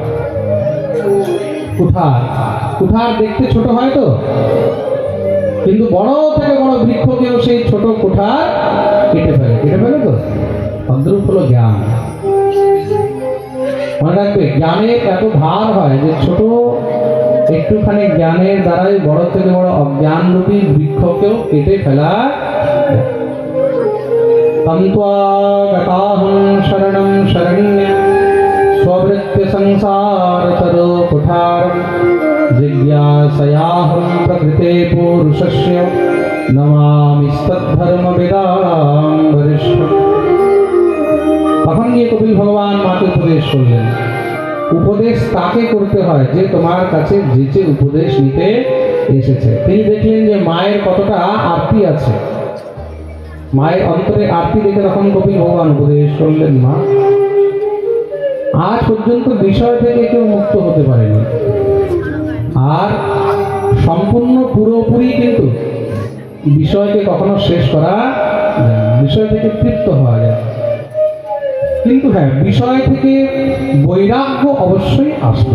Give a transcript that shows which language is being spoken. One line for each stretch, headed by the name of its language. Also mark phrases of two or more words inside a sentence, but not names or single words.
Bangla: কুঠার, কুঠার দেখতে ছোট হয় তো, কিন্তু বড় থেকে বড় বৃক্ষকেও সেই ছোট কুঠার কেটে ফেলে, কেটে ফেলে তো। তদ্রূপ হলো জ্ঞান। মনে রাখবে, জ্ঞানের এত ভার হয় যে ছোট একটুখানি জ্ঞানের দ্বারাই বড় থেকে বড় অজ্ঞানরূপী বৃক্ষকেও কেটে ফেলা
Sanskrit: तन्त्वा गताहं शरणं शरण्यं स्ववृत्य संसारतरो कुठारं जिज्ञासयाहं प्रकृते पुरुषस्य नमामिस्तद्धर्मविदां वरिष्ठम्।
Bangla: তখন গিয়ে কপিল ভগবান মাকে উপদেশ করলেন। উপদেশ তাকে করতে হয় যে তোমার কাছে যেচে উপদেশ নিতে এসেছে। তিনি দেখলেন যে মায়ের কতটা আরতি আছে, মায়ের অন্তরে আরতি দেখে তখন কপিল ভগবান উপদেশ করলেন, মা আজ পর্যন্ত বিষয় থেকে কেউ মুক্ত হতে পারেনি, আর সম্পূর্ণ পুরোপুরি কিন্তু বিষয়কে কখনো শেষ করা যায় না, বিষয় থেকে তৃপ্ত হওয়া যায়, কিন্তু হ্যাঁ বিষয় থেকে বৈরাগ্য অবশ্যই আসবে।